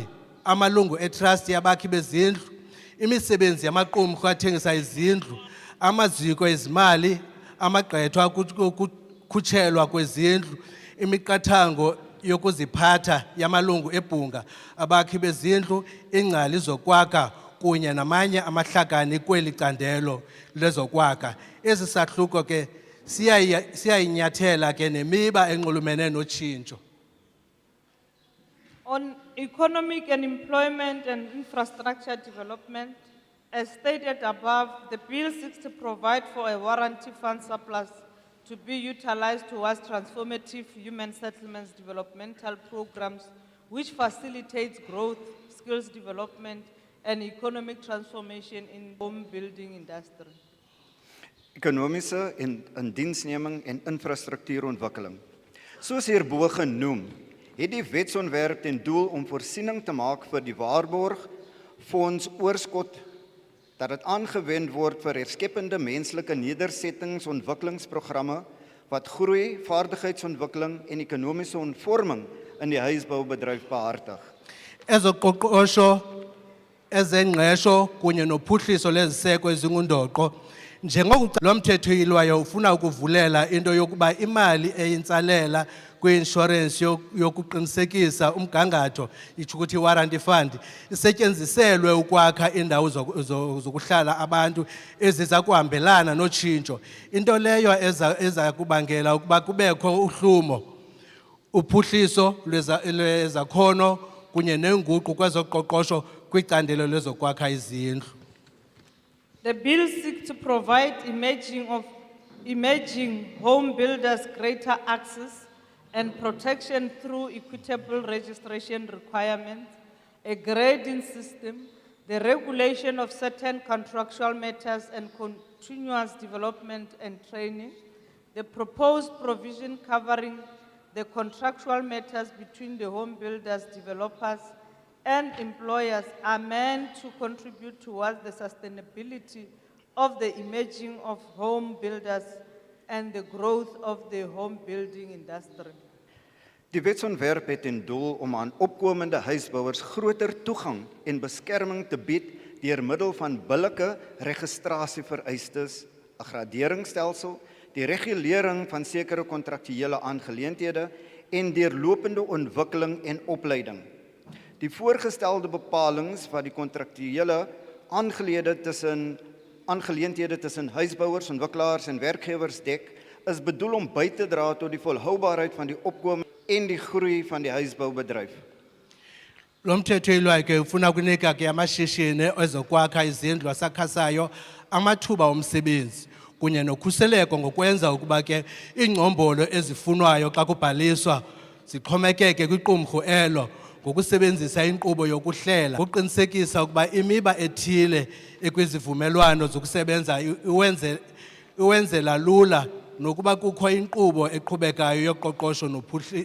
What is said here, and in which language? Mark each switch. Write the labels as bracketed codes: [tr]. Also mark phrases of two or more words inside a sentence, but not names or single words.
[xh] amalungu etrust yabakhi bezindlu, imisebenzi yamaqumrhu athengisa izindlu, amaziko ezimali, amagqwetha ukukhutshelwa kwezindlu, imiqathango yokuziphatha yamalungu ebhunga, abakhi bezindlu, ingcali zokwakha kunye namanye amahlakani kweli candelo lezokwakha. Ezi sahluko ke siyayinyathela ke nemiba enxulumene notshintsho. [en] On economic and employment and infrastructure development, as stated above, the bill seeks to provide for a warranty fund surplus to be utilized towards transformative human settlements developmental programs which facilitates growth, skills development, and economic transformation in home building industry. [af] Ekonomiese en indiensneming en infrastruktuurontwikkeling. Soos hierbo genoem, het die wetsontwerp ten doel om voorsiening te maak vir die waarborg fonds oorskot dat dit aangewend word vir herskeppende menslike nedersettingsontwikkelingsprogramme wat groei, vaardigheidsontwikkeling en ekonomiese ontvorming in die huisboubedryf behartig. [xh] Ezoqoqosho, ezengqesho kunye nophuhliso leziseko ezingundoqo, njengokuba lo mthetho ilwayo ufuna ukuvulela into yokuba imali eyintsalela kwi-insurance yokuqinisekisa umgangatho, itsho ukuthi [en] warranty fund, [xh] isetyenziselwe ukwakha indawo zokuhlala abantu eziza kuhambelana notshintsho. Into leyo eza kubangela ukuba kubekho uhlumo, uphuhliso lwezakhono kunye nenguqu kwezoqoqosho kwicandelo lezokwakha izindlu. [en] The bill seeks to provide emerging home builders greater access and protection through equitable registration requirements, a grading system, the regulation of certain contractual matters and continuous development and training. The proposed provision covering the contractual matters between the home builders, developers, and employers are meant to contribute towards the sustainability of the emerging of home builders and the growth of the home building industry. [af] Die wetsontwerp het ten doel om aan opkomende huisbouers groter toegang en beskerming te bied deur middel van billike registrasievereistes, 'n graderingsstelsel, die regulering van sekere kontraktuele aangeleenthede en deurlopende ontwikkeling en opleiding. Die voorgestelde bepalings wat die kontraktuele aangeleenthede tussen huisbouers, ontwikkelaars en werkgewers dek, is bedoel om by te dra tot die volhoubaarheid van die opkoming en die groei van die huisboubedryf. [xh] Lo mthetho ilwayo ke ufuna ukunika ke amashishini ezokwakha izindlu asakhasayo amathuba omsebenzi kunye nokhuseleko ngokwenza ukuba ke ingcombolo ezifunwayo xa kubhaliswa zixhomekeke kwiqumrhu elo ngokusebenzisa inkqubo yokuhlela ukuqinisekisa ukuba imiba ethile ekwizivumelwano zokusebenza iwenzela lula nokuba kukho inkqubo eqhubekayo yoqoqosho